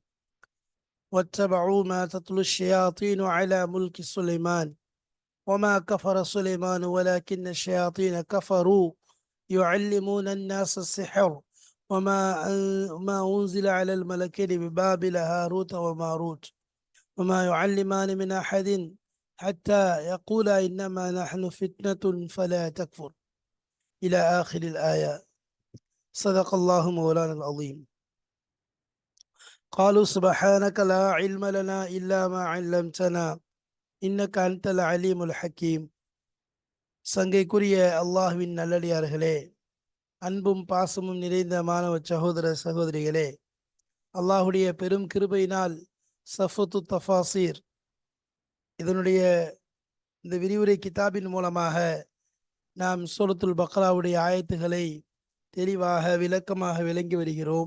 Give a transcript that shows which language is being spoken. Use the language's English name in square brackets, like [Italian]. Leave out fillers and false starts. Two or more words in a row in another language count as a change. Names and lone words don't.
[Arabic] واتبعوا ما تتلو الشياطين على ملك سليمان وما كفر سليمان ولكن الشياطين كفروا يعلمون الناس السحر ما أنزل على الملكين ببابل هاروت وماروت وما يعلمان من أحد حتى يقولا إنما نحن فتنة فلا تكفر إلى آخر الآية. صدق الله مولانا العظيم. قالوا سبحانك لا علم لنا إلا ما علمتنا إنك أنت العليم الحكيم. [Tamil] சங்கைக்குரிய அல்லாஹ்வின் நல்லடியார்களே, அன்பும் பாசமும் நிறைந்த மாணவ சகோதர சகோதரிகளே, அல்லாஹுடைய பெரும் கிருபையினால் சஃபத்து தஃபாசீர் இதனுடைய இந்த விரிவுரை கிதாபின் மூலமாக நாம் சூரத்துல் பக்ராவுடைய ஆயத்துகளை தெளிவாக விளக்கமாக விளங்கி வருகிறோம்.